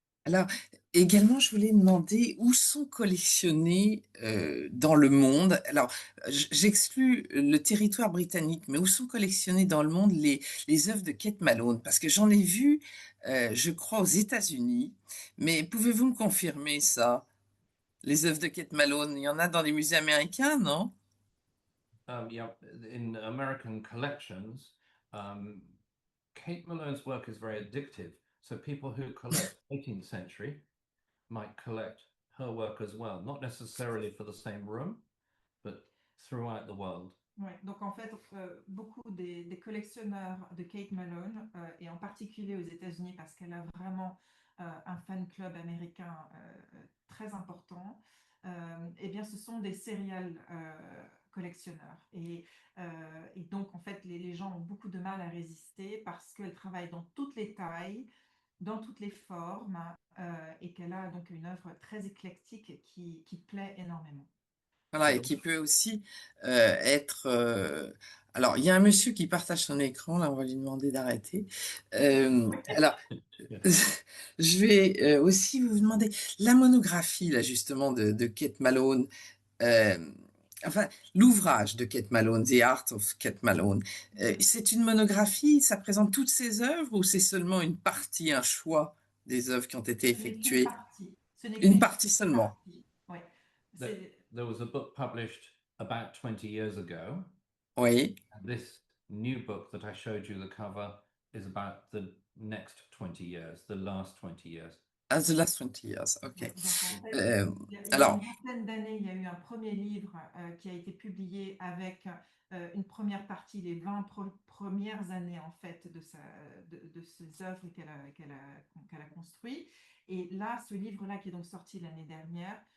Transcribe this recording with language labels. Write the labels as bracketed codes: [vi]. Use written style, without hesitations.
[fr] Alors, également, je voulais demander où sont collectionnés dans le monde, alors j'exclus le territoire britannique, mais où sont collectionnées dans le monde les œuvres de Kate Malone? Parce que j'en ai vu, je crois, aux États-Unis, mais pouvez-vous me confirmer ça? Les œuvres de Kate Malone, il y en a dans les musées américains, non? [en] Yeah, in American collections, Kate Malone's work is very addictive. So people who collect 18th century might collect her work as well, not necessarily for the same room, but throughout the world. [fr] Ouais, donc en fait, beaucoup des collectionneurs de Kate Malone, et en particulier aux États-Unis, parce qu'elle a vraiment un fan club américain très important, eh bien, ce sont des serial collectionneurs. Et donc, en fait, les gens ont beaucoup de mal à résister parce qu'elle travaille dans toutes les tailles, dans toutes les formes, et qu'elle a donc une œuvre très éclectique qui plaît énormément. Voilà, et qui peut aussi être... Alors, il y a un monsieur qui partage son écran, là, on va lui demander d'arrêter. Alors, je vais aussi vous demander la monographie, là, justement, de Kate Malone. euh, enfin, l'ouvrage de Kate Malone, The Art of Kate Malone. C'est une monographie, ça présente toutes ses œuvres ou c'est seulement une partie, un choix des œuvres qui ont été Ce n'est qu'une effectuées? partie. Ce n'est Une qu'une partie seulement. partie. Ouais. [en] There was a book published about 20 years ago. [fr] Oui. [en] And this new book that I showed you the cover is about the next 20 years, the last 20 years. As the last 20 years, ok. [fr] Donc, en fait, il y a alors, une vingtaine d'années, il y a eu un premier livre qui a été publié avec une première partie, les 20 premières années en fait de ces œuvres qu'elle a construites. Et là, ce livre-là qui est donc sorti l'année dernière